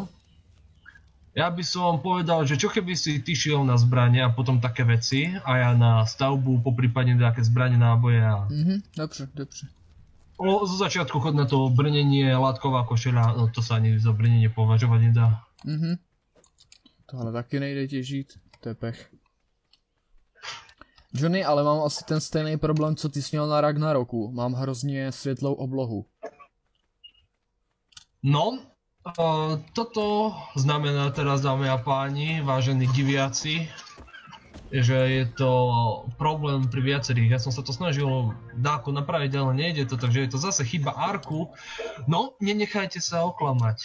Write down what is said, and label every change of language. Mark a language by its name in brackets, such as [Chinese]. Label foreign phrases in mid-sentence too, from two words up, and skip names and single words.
[Slovak] Ja by som povedal, že čo keby si ty šiel na zbranie a potom také veci, a ja na stavbu, poprípadne nejaké zbranie, náboje a... [Czech] Dobře. [Slovak] Zo začiatku chod na to brnenie, látková košeľa, no to sa ani za brnenie považovať nedá. [Czech] Tohle taky nejde těžit, to je pech. Johnny, ale mám asi ten stejný problém, co ty jsi měl na Ragnaroku. Mám hrozně světlou oblohu. No, [Slovak] toto znamená teraz, dámy a páni, vážení diviaci, že je to problém pri viacerých. Ja som sa to snažil dáko napraviť, ale nejde to, takže je to zase chyba Arku. No, nenechajte sa oklamať.